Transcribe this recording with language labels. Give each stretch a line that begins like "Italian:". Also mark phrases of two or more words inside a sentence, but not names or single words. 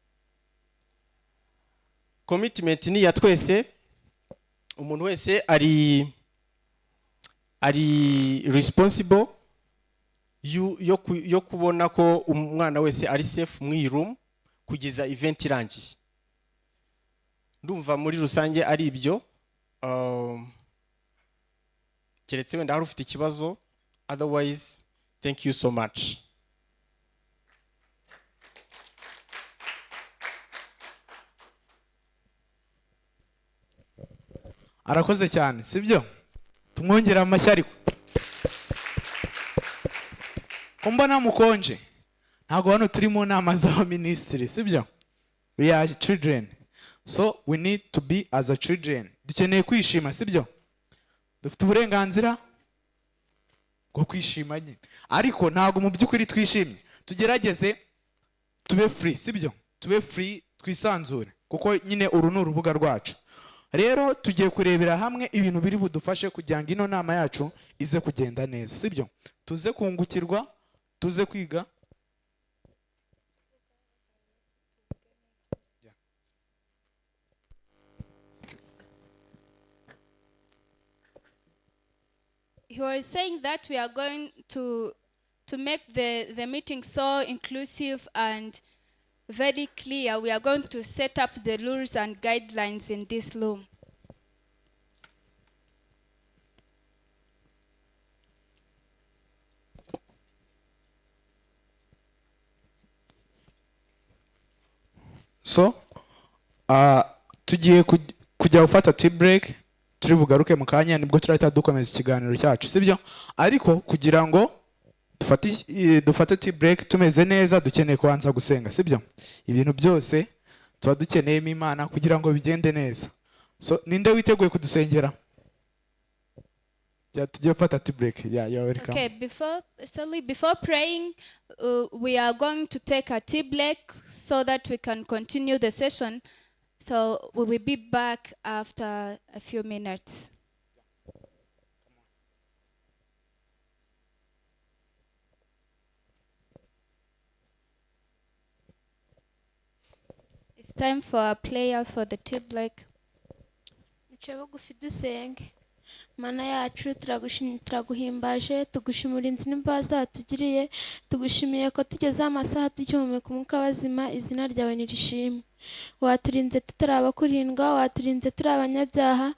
Kinyarwanda: Commitment ni ya twese, umuntu wese ari responsible yo kubona ko umwana wese ari safe mu room kugeza event irangiye. Ndumva muri rusange ari ibyo, keretse wenda hari ufite ikibazo.
English: Otherwise, thank you so much.
Kinyarwanda: Arakoze cyane, sibyo? Tumwongera amashyi ariko. Kumbona mukonje. Ntago hano turi mu nama za ministry, sibyo?
English: We are children. So we need to be as a children.
Kinyarwanda: Dukeneye kwishima, sibyo? Dufite uburenganzira bwo kwishima nyine. Ariko ntago mu by'ukuri twishimye. Tugerageze tube free, sibyo? Tube free, twisanzure, kuko nyine uru ni urubuga rwacu. Rero tugiye kurebera hamwe ibintu biri budufashe kugira ngo ino nama yacu ize kugenda neza, sibyo? Tuze kungukirwa, tuze kwiga.
English: He was saying that we are going to make the meeting so inclusive and very clear. We are going to set up the rules and guidelines in this room. So,
Kinyarwanda: tugiye kujya gufata
English: tea break,
Kinyarwanda: turi bugaruke mu kanya nibwo turahita dukomeza ikiganiro cyacu, sibyo? Ariko kugira ngo dufate
English: tea break
Kinyarwanda: tumeze neza, dukeneye kubanza gusenga, sibyo? Ibintu byose tuba dukeneyemo Imana kugira ngo bigende neza. So, ninde witeguye kudusengera? Yeah, tugiye gufata
English: tea break. Yeah, you're welcome. Okay, before praying, we are going to take a tea break so that we can continue the session. So we will be back after a few minutes. It's time for a prayer for the tea break.
Kinyarwanda: Mana yacu turaguhimbaje, tugushimira inzu n'imbabazi watugiriye, tugushimiye ko tugeze amasaha tugihumeka umwuka w'abazima, izina ryawe nirishimwe. waturinze tutari abakurindwa, waturinze turi abanyabyaha.